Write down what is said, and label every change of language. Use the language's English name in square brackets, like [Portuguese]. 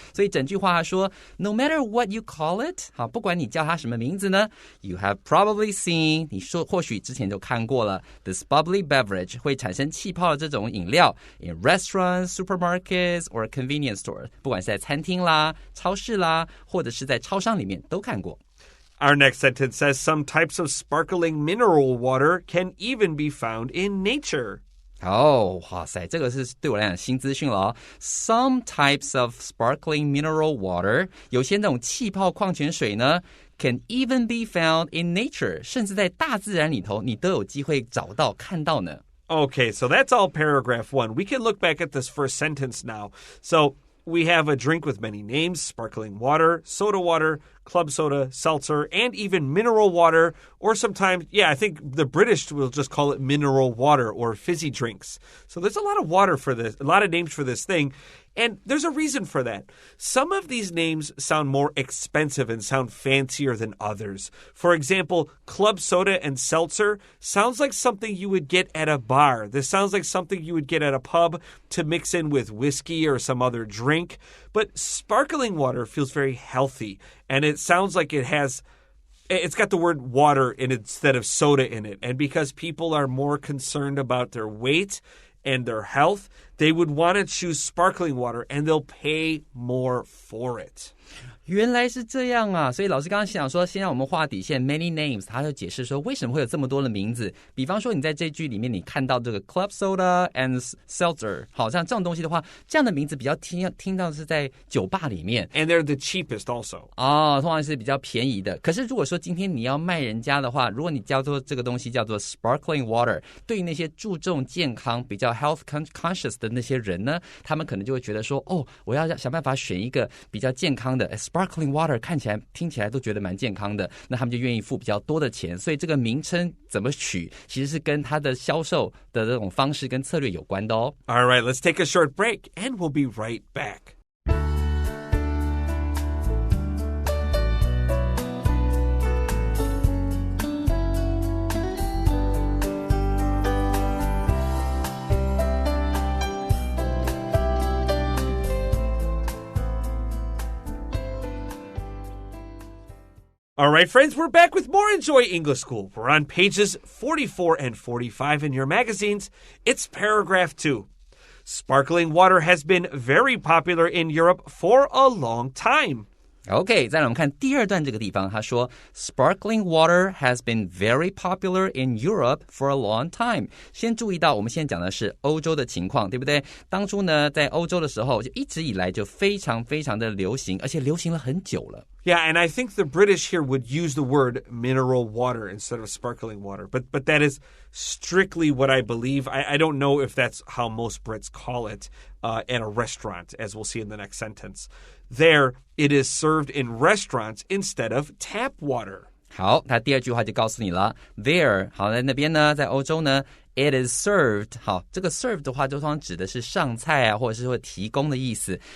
[Chinese] 所以整句话说 ， [English] No matter what you call it， [Chinese] 好，不管你叫它什么名字呢 ， [English] You have probably seen， [Chinese] 你说或许之前就看过了 ， [English] This bubbly beverage [Chinese] 会产生气泡的这种饮料 ， [English] in restaurants, supermarkets or convenience store， [Chinese] 不管是在餐厅啦、超市啦，或者是在超商里面都看过。 [English] Our next sentence says some types of sparkling mineral water can even be found in nature. [Chinese] 哇塞，这个是对我来讲新资讯了哦。 [English] Some types of sparkling mineral water， [Chinese] 有些那种气泡矿泉水呢 ， [English] can even be found in nature， [Chinese] 甚至在大自然里头，你都有机会找到看到呢。 [English] Okay, so that's all paragraph 1. We can look back at this first sentence now. So we have a drink with many names: sparkling water, soda water, club soda, seltzer, and even mineral water. Or sometimes, I think the British will just call it mineral water or fizzy drinks. So there's a lot of water for this, a lot of names for this thing. And there's a reason for that. Some of these names sound more expensive and sound fancier than others. For example, club soda and seltzer sounds like something you would get at a bar. This sounds like something you would get at a pub to mix in with whiskey or some other drink. But sparkling water feels very healthy, and it sounds like it's got the word water instead of soda in it. And because people are more concerned about their weight and their health, they would want to choose sparkling water, and they'll pay more for it. [Chinese] 原来是这样啊，所以老师刚刚想说，先让我们画底线 [English] many names， [Chinese] 他就解释说为什么会有这么多的名字。比方说你在这句里面你看到这个 club soda and seltzer， 好像这种东西的话，这样的名字比较听到是在酒吧里面 [English] ，and they're the cheapest also。 [Chinese] 通常是比较便宜的。可是如果说今天你要卖人家的话，如果你叫做这个东西叫做 sparkling water， 对于那些注重健康、比较 [English] health conscious [Chinese] 的那些人呢，他们可能就会觉得说，我要想办法选一个比较健康的。 Sparkling water 看起来听起来都觉得蛮健康的，那他们就愿意付比较多的钱，所以这个名称怎么取，其实是跟它的销售的这种方式跟策略有关的哦。 [English] All right, let's take a short break and we'll be right back. All right, friends, we're back with more Enjoy English School. We're on pages 44 and 45 in your magazines. It's paragraph 2. Sparkling water has been very popular in Europe for a long time. OK, [Chinese] 再来我们看第二段这个地方，他说 [English] Sparkling water has been very popular in Europe for a long time. [Chinese] 先注意到我们现在讲的是欧洲的情况，对不对？当初呢，在欧洲的时候，就一直以来就非常非常的流行，而且流行了很久了。 [English] Yeah, and I think the British here would use the word mineral water instead of sparkling water. But that is strictly what I believe. I don't know if that's how most Brits call it at a restaurant, as we'll see in the next sentence. There, it is served in restaurants instead of tap water. [Chinese] 好，他第二句话就告诉你了 [English] There, [Chinese] 好，在那边呢，在欧洲呢 [English] It is served. [Chinese] 好，这个 served 的话，就通常指的是上菜啊，或者是会提供的意思。